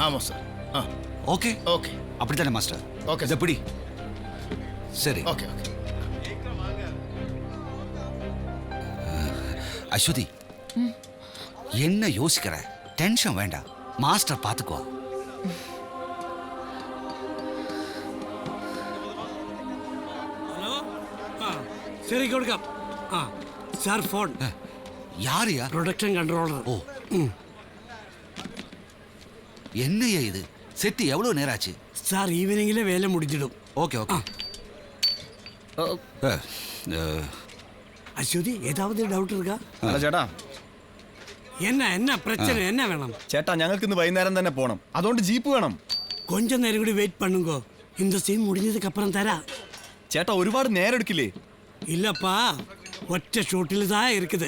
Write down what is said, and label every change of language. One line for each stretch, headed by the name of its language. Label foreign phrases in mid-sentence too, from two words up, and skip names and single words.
Tamil: ஆமா சார். ஓகே ஓகே, அப்படித்தானே மாஸ்டர்? ஓகே, எப்படி? சரி. ஓகே ஓகே. அஸ்வதி, என்ன யோசிக்கிற? டென்ஷன் வேண்டாம், மாஸ்டர் பார்த்துக்குவா.
Malayalam: ഹലോ, ശരി കൊടുക്കാം. സാർ ഫോൺ.
Tamil: யாரையா?
Malayalam: പ്രൊഡക്ഷൻ കൺട്രോളർ.
Tamil: ஓ, என்னையா இது? செட்டு எவ்வளவு நேரம் ஆச்சு? சார் ஈவினிங்கிலே வேலை முடிச்சிடும். ஓகே ஓகே. അശ്വതി, ஏதாவது டவுட் இருக்கா?
Malayalam: ചേട്ടാ,
Tamil: என்ன பிரச்சனை, என்ன வேணும்?
Malayalam: ചേട്ടാ, ഞങ്ങൾക്ക് ഇന്ന് വൈകുന്നേരം തന്നെ പോണം. അതുകൊണ്ട് ജീപ്പ് വേണം.
Tamil: கொஞ்ச நேரம் கூட வெயிட் பண்ணுங்க. இந்த சீன் முடிஞ்சதுக்கு அப்புறம் தரேன்.
Malayalam: ചേട്ടാ, ഒരുപാട് നേരം എടുക്കില്ലേ?
Tamil: இல்லப்பா, ஒற்ற ஷூட்டில் தான் இருக்குது.